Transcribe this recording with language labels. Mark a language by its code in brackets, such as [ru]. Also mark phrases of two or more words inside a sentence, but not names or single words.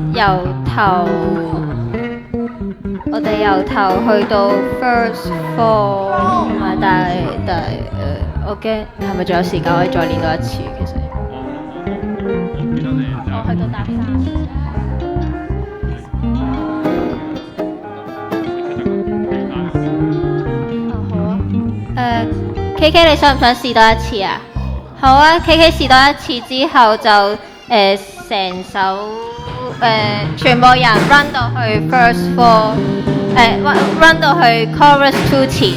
[yue] 由頭去到 [en] first four， [yue] 同埋但係我驚係咪仲有時間可以再練多一次？其實我去到搭3。好啊。KK 你想唔想試多一次啊？好啊，KK 試多一次之後就成首全部人 run 到去 [en] first four， [yue] run 到去 [en] chorus two [yue] 前。